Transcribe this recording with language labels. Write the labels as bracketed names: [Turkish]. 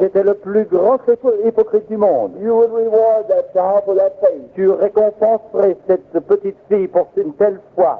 [French] j'étais le plus grand hypocrite du monde, [English] you would reward that child for that faith. [French] tu récompenserais cette petite fille pour une telle foi.